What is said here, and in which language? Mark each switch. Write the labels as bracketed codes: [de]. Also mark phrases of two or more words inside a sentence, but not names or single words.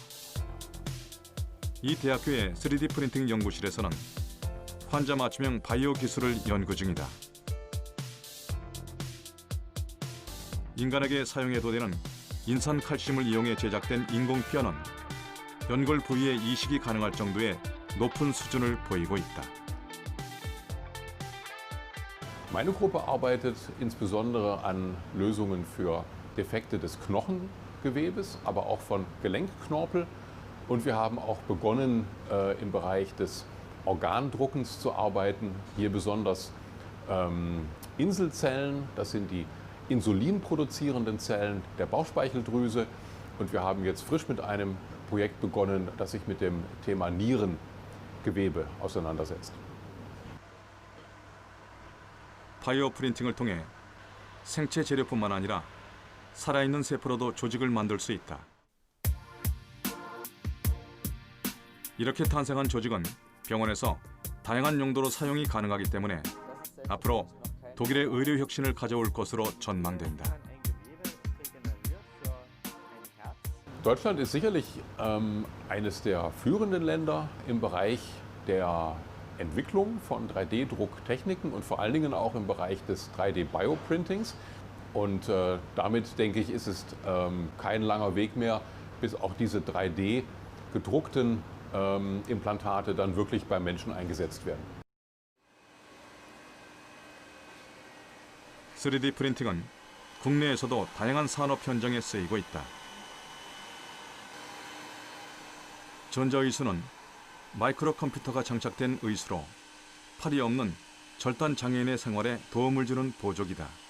[ko] 이 대학교의 3D 프린팅 연구실에서는 환자 맞춤형 바이오 기술을 연구 중이다. 인간에게 사용해도 되는 인산 칼슘을 이용해 제작된 인공피어는 연골 부위에 이식이 가능할 정도의 높은 수준을 보이고 있다. [de] Meine Gruppe arbeitet insbesondere an Lösungen für Defekte des Knochengewebes, aber auch von Gelenkknorpel. Und wir haben auch begonnen, im Bereich des Organdruckens zu arbeiten. Hier besonders Inselzellen, das sind die insulinproduzierenden Zellen der Bauchspeicheldrüse. Und wir haben jetzt frisch mit einem Projekt begonnen, das sich mit dem Thema Nierengewebe auseinandersetzt. [ko] 바이오 프린팅을 통해 생체 재료뿐만 아니라 살아있는 세포로도 조직을 만들 수 있다. 이렇게 탄생한 조직은 병원에서 다양한 용도로 사용이 가능하기 때문에 앞으로 독일의 의료 혁신을 가져올 것으로 전망된다. [de] Deutschland ist sicherlich eines der führenden Länder im Bereich der Entwicklung von 3D-Drucktechniken und vor allen Dingen auch im Bereich des 3D-Bioprintings. Und damit, denke ich, ist es kein langer Weg mehr, bis auch diese 3D-gedruckten Implantate dann wirklich beim Menschen eingesetzt werden. [ko] 3D 프린팅은 국내에서도 다양한 산업 현장에 쓰이고 있다. 전자의수는 마이크로 컴퓨터가 장착된 의수로 팔이 없는 절단 장애인의 생활에 도움을 주는 보조기다.